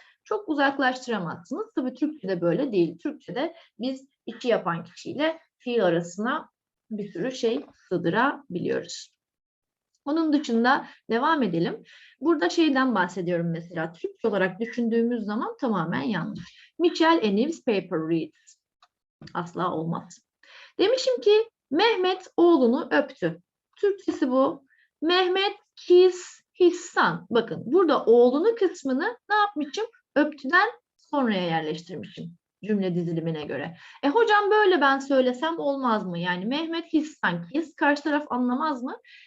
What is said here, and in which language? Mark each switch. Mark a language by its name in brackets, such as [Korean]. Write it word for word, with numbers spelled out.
[Turkish] Çok uzaklaştıramazsınız. Tabii Türkçe'de böyle değil. Türkçe'de biz işi yapan kişiyle fiil arasına bir sürü şey sığdırabiliyoruz. Onun dışında devam edelim. Burada şeyden bahsediyorum mesela. Türkçe olarak düşündüğümüz zaman tamamen yanlış. [English] Michelle a newspaper reads. [Turkish] Asla olmaz. Demişim ki Mehmet oğlunu öptü. Türkçesi bu. [English] Mehmet kiss his son. [Turkish] Bakın burada oğlunu kısmını ne yapmışım? Öptüden sonraya yerleştirmişim cümle dizilimine göre. E hocam böyle ben söylesem olmaz mı? Yani Mehmet his sanki his karşı taraf anlamaz mı?